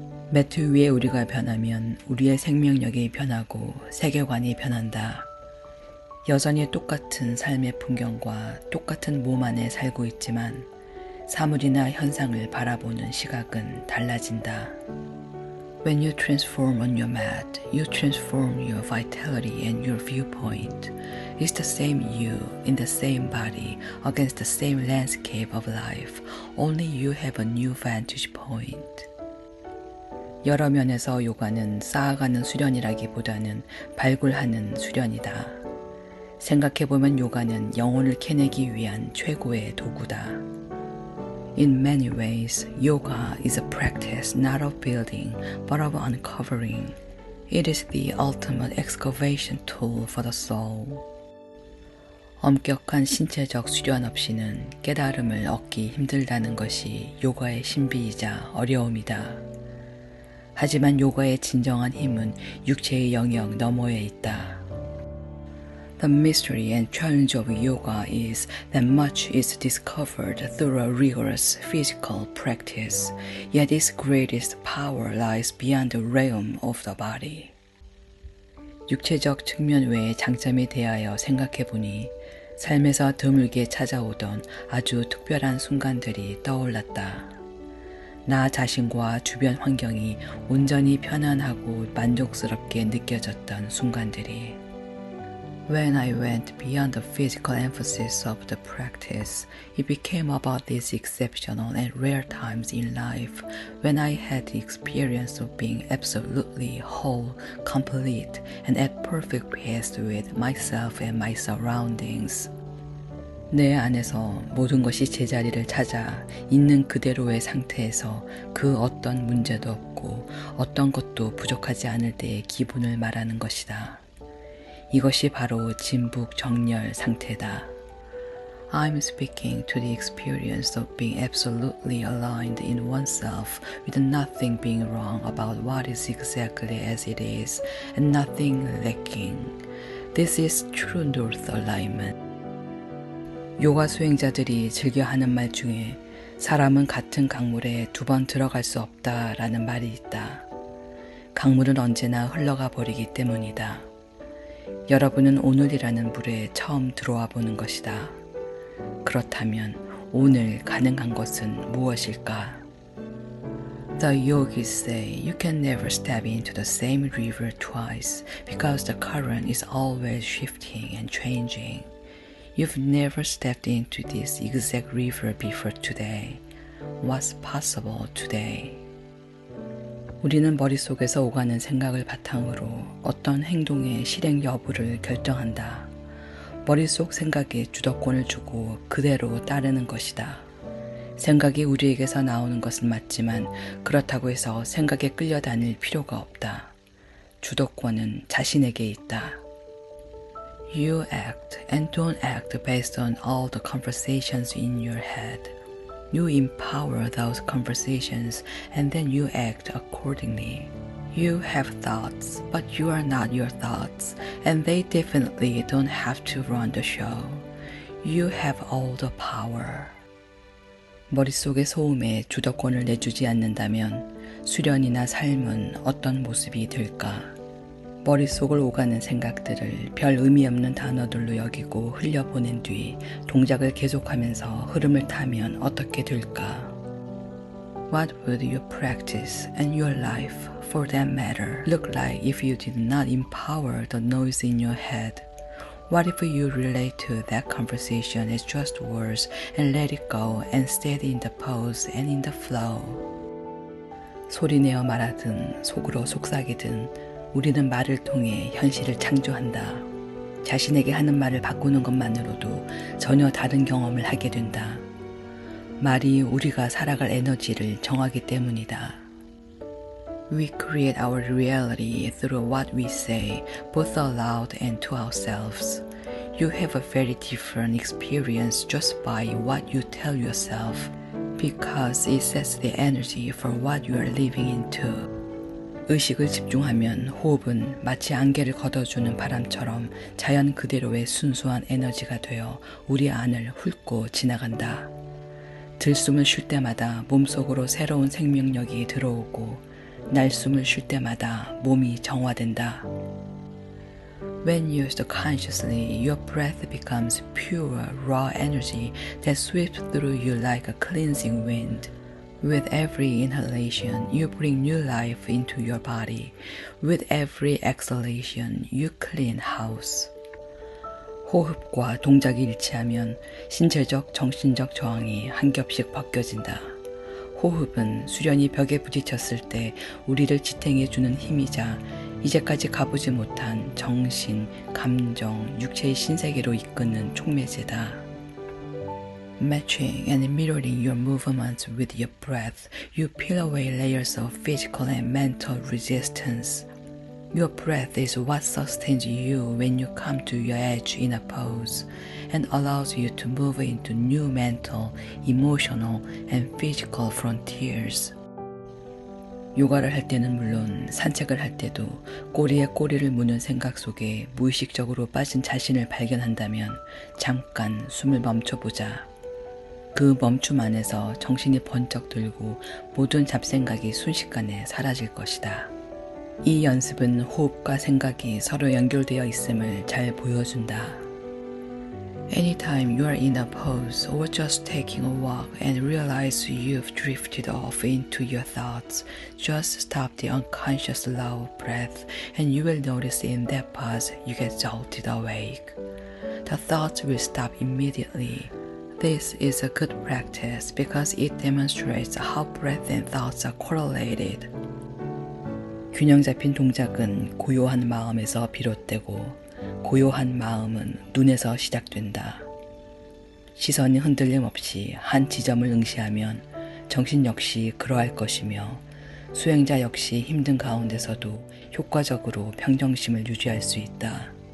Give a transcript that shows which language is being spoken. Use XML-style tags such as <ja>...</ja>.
<ko>매트 위에 우리가 변하면 우리의 생명력이 변하고 세계관이 변한다. 여전히 똑같은 삶의 풍경과 똑같은 몸 안에 살고 있지만 사물이나 현상을 바라보는 시각은 달라진다.</ko> <en>When you transform on your mat, you transform your vitality and your viewpoint. It's the same you in the same body against the same landscape of life. Only you have a new vantage point.</en> <ko>여러 면에서 요가는 쌓아가는 수련이라기보다는 발굴하는 수련이다. 생각해보면 요가는 영혼을 캐내기 위한 최고의 도구다.</ko> <en>In many ways, yoga is a practice not of building, but of uncovering. It is the ultimate excavation tool for the soul.</en> <ko>엄격한 신체적 수련 없이는 깨달음을 얻기 힘들다는 것이 요가의 신비이자 어려움이다. 하지만 요가의 진정한 힘은 육체의 영역 너머에 있다.</ko> <en>The mystery and challenge of yoga is that much is discovered through a rigorous physical practice, yet its greatest power lies beyond the realm of the body.</en> <ko>육체적 측면 외의 장점에 대하여 생각해보니 삶에서 드물게 찾아오던 아주 특별한 순간들이 떠올랐다. 나 자신과 주변 환경이 온전히 편안하고 만족스럽게 느껴졌던 순간들이</ko> <en>When I went beyond the physical emphasis of the practice, it became about these exceptional and rare times in life when I had the experience of being absolutely whole, complete, and at perfect peace with myself and my surroundings.</en> <ko>내 안에서 모든 것이 제자리를 찾아 있는 그대로의 상태에서 그 어떤 문제도 없고 어떤 것도 부족하지 않을 때의 기분을 말하는 것이다. 이것이 바로 진북 정렬 상태다.</ko> <en>I'm speaking to the experience of being absolutely aligned in oneself with nothing being wrong about what is exactly as it is and nothing lacking. This is true north alignment.</en> <ko>요가 수행자들이 즐겨하는 말 중에 사람은 같은 강물에 두 번 들어갈 수 없다라는 말이 있다. 강물은 언제나 흘러가 버리기 때문이다. 여러분은 오늘이라는 물에 처음 들어와 보는 것이다. 그렇다면 오늘 가능한 것은 무엇일까?</ko> <en>The yogis say you can never step into the same river twice because the current is always shifting and changing. You've never stepped into this exact river before today. What's possible today?</en> <ko>우리는 머릿속에서 오가는 생각을 바탕으로 어떤 행동의 실행 여부를 결정한다. 머릿속 생각에 주도권을 주고 그대로 따르는 것이다. 생각이 우리에게서 나오는 것은 맞지만 그렇다고 해서 생각에 끌려다닐 필요가 없다. 주도권은 자신에게 있다.</ko> <en>You act and don't act based on all the conversations in your head. You empower those conversations and then you act accordingly. You have thoughts, but you are not your thoughts, and they definitely don't have to run the show. You have all the power.</en> <ko>머릿속의 소음에 주도권을 내주지 않는다면 수련이나 삶은 어떤 모습이 될까? 머릿속을 오가는 생각들을 별 의미 없는 단어들로 여기고 흘려보낸 뒤 동작을 계속하면서 흐름을 타면 어떻게 될까?</ko> <en>What would your practice and your life, for that matter, look like if you did not empower the noise in your head? What if you relate to that conversation as just words and let it go and stay in the pose and in the flow?</en> <ko>소리내어 말하든 속으로 속삭이든 우리는 말을 통해 현실을 창조한다. 자신에게 하는 말을 바꾸는 것만으로도 전혀 다른 경험을 하게 된다. 말이 우리가 살아갈 에너지를 정하기 때문이다.</ko> <en>We create our reality through what we say, both aloud and to ourselves. You have a very different experience just by what you tell yourself. because it sets the energy for what you are living into.</en> <ko>의식을 집중하면 호흡은 마치 안개를 걷어주는 바람처럼 자연 그대로의 순수한 에너지가 되어 우리 안을 훑고 지나간다. 들숨을 쉴 때마다 몸속으로 새로운 생명력이 들어오고 날숨을 쉴 때마다 몸이 정화된다.</ko> <en>When used consciously, your breath becomes pure, raw energy that sweeps through you like a cleansing wind. With every inhalation, you bring new life into your body. With every exhalation, you clean house.</en> <ko>호흡과 동작이 일치하면 신체적, 정신적 저항이 한 겹씩 벗겨진다. 호흡은 수련이 벽에 부딪혔을 때 우리를 지탱해주는 힘이자 이제까지 가보지 못한 정신, 감정, 육체의 신세계로 이끄는 촉매제다.</ko> <en>Matching and mirroring your movements with your breath, you peel away layers of physical and mental resistance. Your breath is what sustains you when you come to your edge in a pose and allows you to move into new mental, emotional, and physical frontiers.</en> <ko>요가를 할 때는 물론 산책을 할 때도 꼬리에 꼬리를 무는 생각 속에 무의식적으로 빠진 자신을 발견한다면 잠깐 숨을 멈춰보자. 그 멈춤 안에서 정신이 번쩍 들고 모든 잡생각이 순식간에 사라질 것이다. 이 연습은 호흡과 생각이 서로 연결되어 있음을 잘 보여준다.</ko> <en>Anytime you are in a pose or just taking a walk and realize you've drifted off into your thoughts, just stop the unconscious low breath and you will notice in that pause you get jolted awake. The thoughts will stop immediately. This is a good practice because it demonstrates how breath and thoughts are correlated.</en> <ko>균형 잡힌 동작은 고요한 마음에서 비롯되고 고요한 마음은 눈에서 시작된다. 시선이 흔들림 없이 한 지점을 응시하면 정신 역시 그러할 것이며 수행자 역시 힘든 가운데서도 효과적으로 평정심을 유지할 수 있다.</ko>